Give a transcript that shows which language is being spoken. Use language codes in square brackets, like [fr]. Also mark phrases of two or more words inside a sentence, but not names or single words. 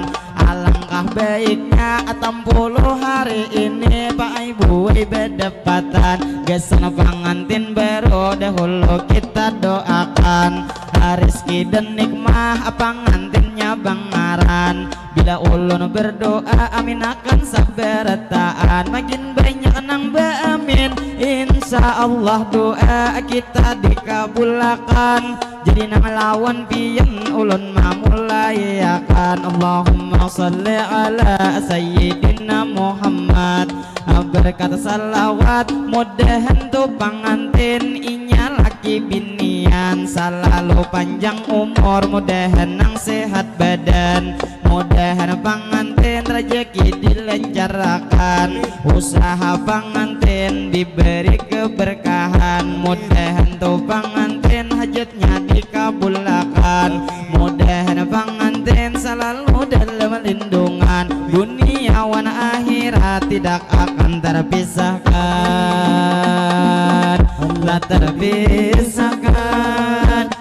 [bjn] Alangkah baiknya 60 hari ini Pak Ibu berdapatan, gesan pengantin baru dahulu kita doakan, rezeki dan nikmah pengantinnya bangaran. Bila ulun berdoa amin akan sabarataan, makin banyak nang baamin [ar] insya Allah [bjn] doa kita dikabulkan. Jadi nang lawan pian ulun mamulai akan, [ar] Allahumma salli ala sayyidina Muhammad, [bjn] berkata salawat mudahan tu pengantin inya laki lagi binian, selalu panjang umur, mudahan nang sehat badan, mudahan pangantin rezeki dilancarkan, usaha pangantin diberi keberkahan, mudahan tuh pangantin hajatnya dikabulkan, mudahan pangantin selalu dalam lindungan, dunia wan akhirat tidak akan terpisahkan, tak terpisahkan.